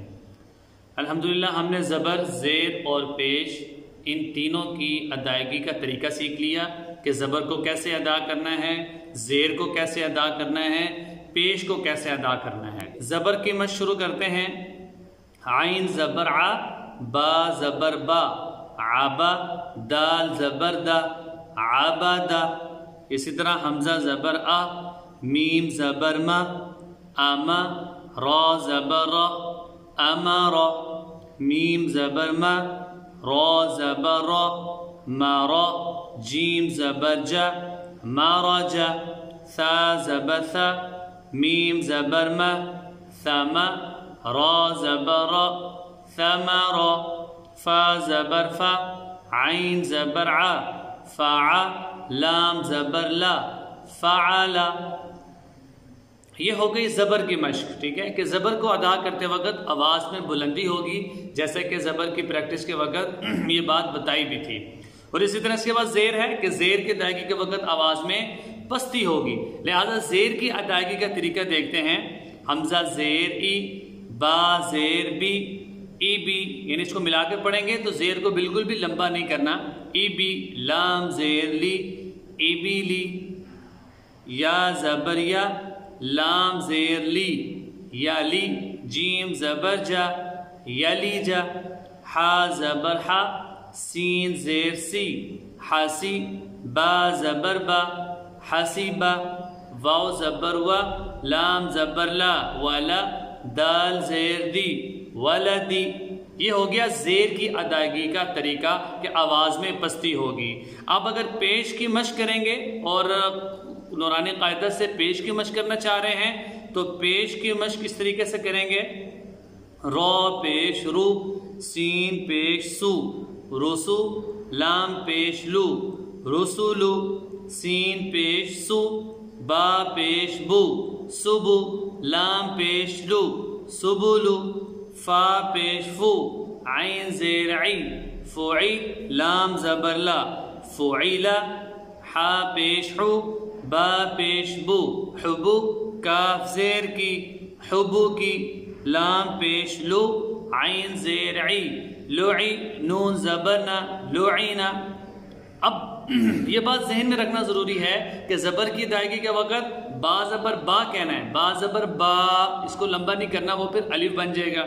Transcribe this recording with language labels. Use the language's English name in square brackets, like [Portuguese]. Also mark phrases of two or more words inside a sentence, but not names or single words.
[Urdu] الحمدللہ ہم نے زبر، زیر اور پیش ان تینوں کی ادائیگی کا طریقہ سیکھ لیا کہ زبر کو کیسے ادا کرنا ہے، زیر کو کیسے ادا کرنا ہے، پیش کو کیسے ادا کرنا ہے۔ زبر کی مشق شروع کرتے ہیں۔ عین زبر ع، با زبر با، عبا، دال زبر دا، عبدا۔ اسی طرح حمزہ زبر آ، میم زبر ما، اما، را زبر را، امر، میم زبر ما، را زبر را، مرا، جیم زبر جا، مرج، ثا زبر ثا، میم زبر ما، ثم، را زبر را، ثمر، فا زبر فا، عین زبر ع، فع، لام زبر لا، فعل۔ یہ ہو گئی زبر کی مشق، ٹھیک ہے، کہ زبر کو ادا کرتے وقت آواز میں بلندی ہوگی، جیسے کہ زبر کی پریکٹس کے وقت یہ بات بتائی بھی تھی۔ اور اسی طرح اس کے بعد زیر ہے کہ زیر کی ادائیگی کے وقت آواز میں پستی ہوگی، لہذا زیر کی ادائیگی کا طریقہ دیکھتے ہیں۔ حمزہ زیر ای، با زیر بی، ای بی، یعنی اس کو ملا کے پڑھیں گے تو زیر کو بالکل بھی لمبا نہیں کرنا، ای بی، لام زیر لی، ای بی لی، یا زبر یا، لام زیر لی، یا لی، جیم زبر جا، یلی جا، حا زبر حا، سین زیر سی، حاسی، با زبر با، حسیبا، واو زبر و، لام زبر لا، ولا، دال زیر دی، ولدی۔ یہ ہو گیا زیر کی ادائیگی کا طریقہ کہ آواز میں پستی ہوگی۔ اب اگر پیش کی مشق کریں گے اور نورانی قاعدہ سے پیش کی مشق کرنا چاہ رہے ہیں تو پیش کی مشق اس طریقے سے کریں گے۔ رو پیش رو، سین پیش سو، رسو، لام پیش لو، رسولو، سین پیش سو، با پیش بو، سبو، لام پیش لو، سبولو، فا پیش فو، عین زیر عی، فعی، لام زبر لا، فعیلا، حا پیش حو، با پیش بو، حبو، کاف زیر کی، حبو کی، لام پیش لو، عین زیر عی، لعی، نون زبرنا، لعینا۔ اب یہ بات ذہن میں رکھنا ضروری ہے کہ زبر کی ادائیگی کے وقت با زبر با کہنا ہے، با زبر با، اس کو لمبا نہیں کرنا، وہ پھر الف بن جائے گا۔